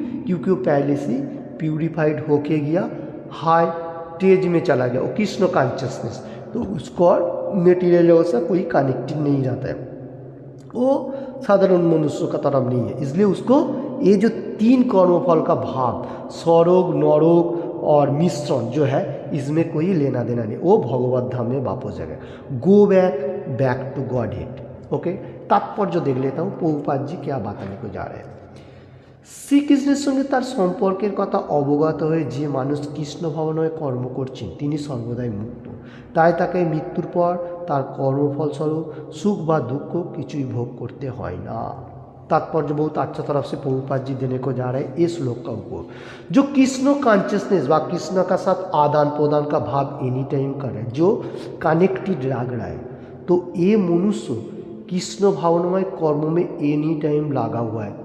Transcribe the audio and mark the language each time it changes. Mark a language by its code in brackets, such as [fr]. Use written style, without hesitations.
[hi] क्योंकि वो पहले से प्यूरिफाइड होके गया, हाई स्टेज में चला गया, वो कृष्ण कॉन्शियसनेस, तो उसको और मेटीरियल जगत से कोई कनेक्टिंग नहीं रहता है, वो साधारण मनुष्य का तरफ नहीं है, इसलिए उसको ये जो 3 कर्मफल का भाव स्वरोग नरोग और मिश्रण जो है इसमें कोई लेना देना नहीं, वो भगवत धाम में वापस जाएगा। [en] Go back to Godhead. [hi] Okay, तात्पर्य देख लेता हूँ प्रभुपाद जी क्या बताने को जा रहे हैं। [bn] শ্রীকৃষ্ণের সঙ্গে তার সম্পর্কের কথা অবগত হয়ে যে মানুষ কৃষ্ণ ভাবনায় কর্ম করছেন তিনি সর্বদাই মুক্ত, তাই তাকে মৃত্যুর পর তার কর্মফলস্বরূপ সুখ বা দুঃখ কিছুই ভোগ করতে হয় না। [hi] तात्पर्य बहुत अच्छा तरफ से प्रभुपाद जी देने को जा रहे हैं इस श्लोक का ऊपर। जो कृष्ण कॉन्शियसनेस व कृष्ण का साथ आदान प्रदान का भाव [en] any time [hi] कर रहा है, जो कनेक्टेड लग रहा है, तो ये मनुष्य कृष्ण भावनामय कर्म में एनी टाइम लगा हुआ है।